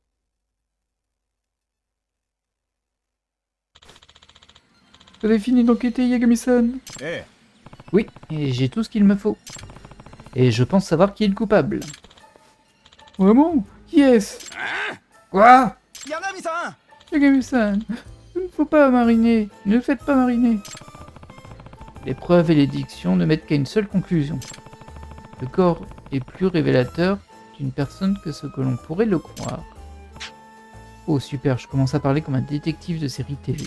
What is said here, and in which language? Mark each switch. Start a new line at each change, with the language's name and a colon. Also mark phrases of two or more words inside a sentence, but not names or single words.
French: Vous avez fini d'enquêter, Yagami-san? Oui, et j'ai tout ce qu'il me faut. Et je pense savoir qui est le coupable. Vraiment? Qui est-ce? Quoi? Yagami-san! Yagami-san, il ne faut pas mariner. Ne le faites pas mariner. Les preuves et les dictions ne mettent qu'à une seule conclusion. Le corps est plus révélateur d'une personne que ce que l'on pourrait le croire. Oh super, je commence à parler comme un détective de série TV.